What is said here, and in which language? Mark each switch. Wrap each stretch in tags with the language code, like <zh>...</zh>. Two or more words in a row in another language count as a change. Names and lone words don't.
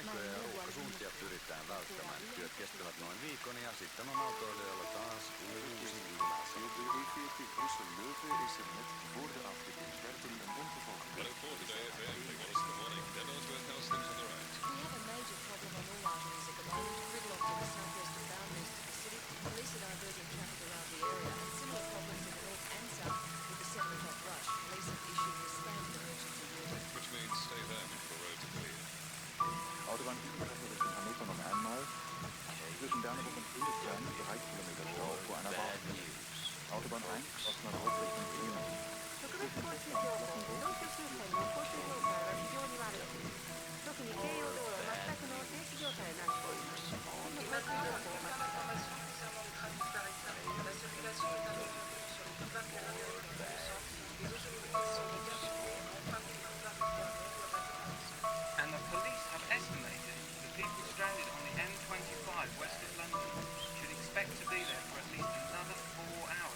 <fi>Paikkoja ja ruuhkasuntia pyritään välttämään. Työt kestävät noin viikon ja sitten on autoilijoilla taas uusi illansa.</fi> <nl>Op de E14 Brussel-Leuven is er net voor de afrit in Zwerten een ongeval gebeurd.</nl> <en>We have a major problem on all arteries at the moment, gridlocked in the southwestern boundaries to the city. Police are diverting traffic around the area and similar problems in the north and south with the 7 o'clock rush. Police have issued a standard emergency warning. Which means stay home until the roads are clear.</en> <de>Autobahn Richtung Hannover noch einmal. Zwischen Bernburg und Hildesheim 3 Kilometer Stau vor einer Baustelle. Autobahn 1 Osnabrück Richtung Bremen.</de> <ja>特別交通情報、東京周辺の交通状態は非常に悪い。特に京葉道路は全くの停止状態になっております。今交通情報を待ってください。</ja> <en>And the police have estimated the people stranded on the M25 west of London should expect to be there for at least another 4 hours.</en>